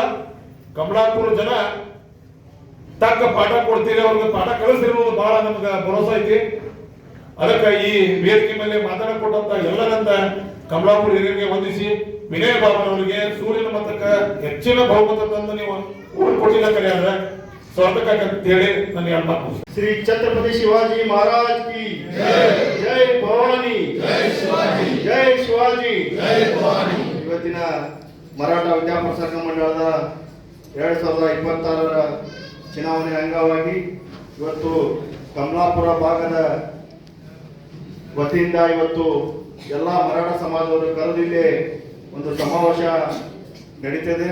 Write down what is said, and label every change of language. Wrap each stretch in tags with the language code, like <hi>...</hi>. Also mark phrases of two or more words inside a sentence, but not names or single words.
<kn>ಕಮಲಾಪುರ ಜನ ತಕ್ಕ ಪಾಠ ಕೊಡ್ತೀರಿ, ಅವ್ರಿಗೆ ಪಾಠ ಕಲಿಸ್ತಿರೋದು ಬಹಳ ನಮ್ಗೆ ಭರೋಸಾ ಐತಿ. ಅದಕ್ಕೆ ಈ ವೇದಿಕೆ ಮೇಲೆ ಮಾತಾಡಕ್ ಕೊಟ್ಟಂತ ಎಲ್ಲರಂತ ಕಮಲಾಪುರ ಹಿರಿಯರಿಗೆ ವಂದಿಸಿ ವಿನಯ್ ಬಾಬನವರಿಗೆ ಸೂರ್ಯನ ಮತಕ್ಕೆ ಹೆಚ್ಚಿನ ಬಹುಮತ ತಂದು ನೀವು ಕೊಟ್ಟಿಲ್ಲ ಕರೆಯಾದ್ರೆ ಸ್ವಾಗತ ಅಂತ ಹೇಳಿ ನನ್ನ ಎರಡು ಮಾತು.</kn> <hi>श्री छत्रपति शिवाजी महाराज की जय भवानी, जय शिवाजी.</hi> <kn>ಇವತ್ತಿನ ಮರಾಠ ವಿದ್ಯಾಪ್ರಸಾರಕ ಮಂಡಳದ 2026ರ ಚುನಾವಣೆ ಅಂಗವಾಗಿ ಇವತ್ತು ಕಮಲಾಪುರ ಭಾಗದ ವತಿಯಿಂದ ಇವತ್ತು ಎಲ್ಲ ಮರಾಠ ಸಮಾಜವರು ಕರೆದಿಲ್ಲೇ ಒಂದು ಸಮಾವೇಶ ನಡೀತದೆ.</kn>